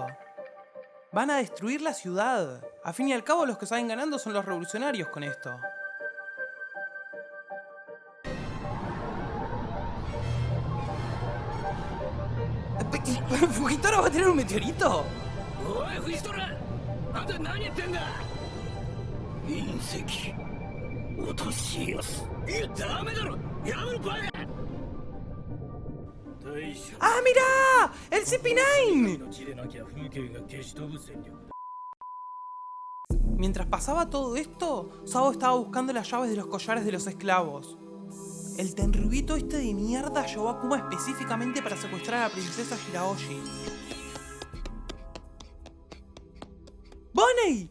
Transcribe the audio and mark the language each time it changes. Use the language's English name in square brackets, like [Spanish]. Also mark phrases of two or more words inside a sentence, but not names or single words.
[Spanish] Van a destruir la ciudad. A fin y al cabo los que salen ganando son los revolucionarios con esto. ¿Fujitora va a tener un meteorito? [Japanese] おいフジトラ、あんた何やってんだ。隕石落としやす。いやダメだろ、やめろバカ。大将 [Spanish] ¡Ah, mira! ¡El CP9! [Japanese] の地でなきゃ風景が消し飛ぶ戦力だ。 [Spanish] Mientras pasaba todo esto, Sabo estaba buscando las llaves de los collares de los esclavos. El tenryubito este de mierda llevó a Kuma específicamente para secuestrar a la princesa Hiraoshi. ¡Bonnie!